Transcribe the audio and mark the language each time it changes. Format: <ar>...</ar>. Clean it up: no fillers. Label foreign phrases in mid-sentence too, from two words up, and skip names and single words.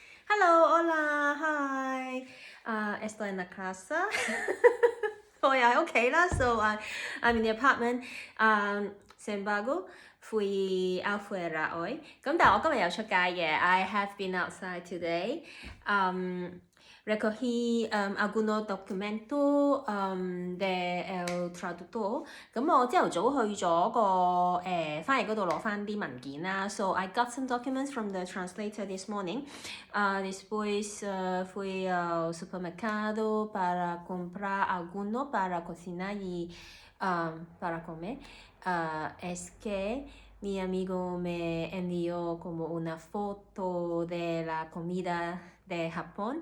<es>Hello, hola, hi. Estoy en la casa.</es> <yue>我又喺屋企啦</yue> <en>so I'm in the apartment.</en> <es>Sin embargo, fui afuera hoy.</es> <yue>咁但係我今日有出街嘅。</yue> <en>I have been outside today.</en> <es>Recogí algunos documentos de el traductor.</es> <yue>咁我朝頭早去咗個翻譯嗰度攞翻啲文件啦。</yue> <en>So I got some documents from the translator this morning.</en> <es>Después fui al supermercado para comprar alguno para cocinar y para comer. Es que mi amigo me envió como una foto de la comida de Japón.</es>